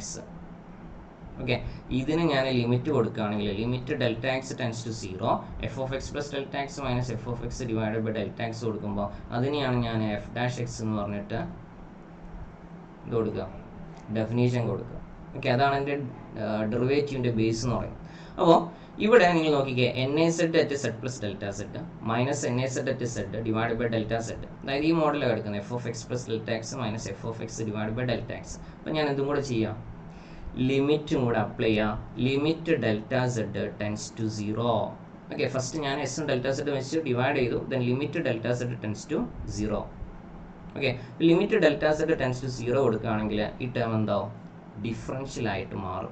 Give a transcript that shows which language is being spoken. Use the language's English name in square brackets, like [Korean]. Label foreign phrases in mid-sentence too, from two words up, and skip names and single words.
[Malayalam] ഓക്കെ, ഇതിന് ഞാൻ ലിമിറ്റ് കൊടുക്കുകയാണെങ്കിൽ [English] limit Δx tends to 0 f(x + Δx minus f(x) divided by Δx [Malayalam] കൊടുക്കുമ്പോൾ അതിനെയാണ് ഞാൻ f'(x) എന്ന് പറഞ്ഞിട്ട് ഇത് കൊടുക്കുക, ഡെഫിനേഷൻ കൊടുക്കുക. ഓക്കെ, അതാണ് എൻ്റെ [English] derivative base [Malayalam] എന്ന് പറയുന്നത്. [English] അപ്പോൾ ഇവിടെ നിങ്ങൾ നോക്കിക്കേ NAZ at Z plus delta Z minus NAZ at Z divided by delta Z. അതായത് ഈ മോഡലാണ് എടുക്കുന്നത് f(x) plus delta x minus f(x) divided by delta x. [Malayalam] അപ്പോൾ ഞാൻ ഇതും കൂടെ ചെയ്യാം, ലിമിറ്റും കൂടെ അപ്ലൈ ചെയ്യാം. [English] limit delta Z tends to 0. okay, first [Malayalam] ഞാൻ എസും [English] delta Z [Malayalam] വെച്ച് ഡിവൈഡ് ചെയ്തു, [English] then limit delta Z tends to 0. [Malayalam] ഓക്കെ, [English] limit delta Z tends to 0 [Malayalam] കൊടുക്കുകയാണെങ്കിൽ ഈ ടേം എന്താവും, ഡിഫറൻഷ്യൽ ആയിട്ട് മാറും.